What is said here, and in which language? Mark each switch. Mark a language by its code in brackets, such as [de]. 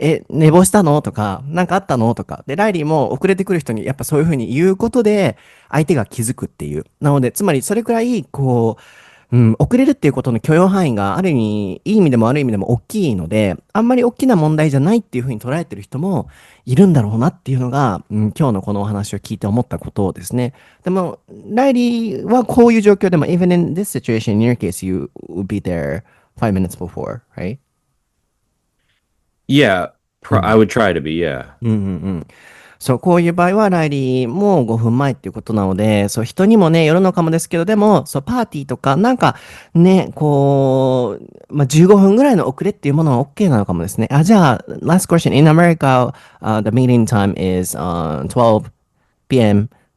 [ja] 寝坊したのとか、なんかあったのとか。で、ライリーも遅れてくる人にやっぱそういうふうに言うことで、相手が気づくっていう。なので、つまりそれくらい、遅れるっていうことの許容範囲がある意味、いい意味でも悪い意味でも大きいので、あんまり大きな問題じゃないっていうふうに捉えてる人もいるんだろうなっていうのが、今日のこのお話を聞いて思ったことですね。でも、ライリーはこういう状況でも、 [en] even in this situation, in your case, you would be there 5 minutes before, right? Yeah, [ja] うん。 [en] I would try to be, yeah. [ja] うんうんうん。そう、こういう場合は、ライリーも5分前っていうことなので、そう、人にもね、よるのかもですけど、でも、そう、パーティーとか、なんか、ね、15分ぐらいの遅れっていうものは OK なのかもですね。じゃあ、 [en] last question. In America, the meeting time is 12 p.m.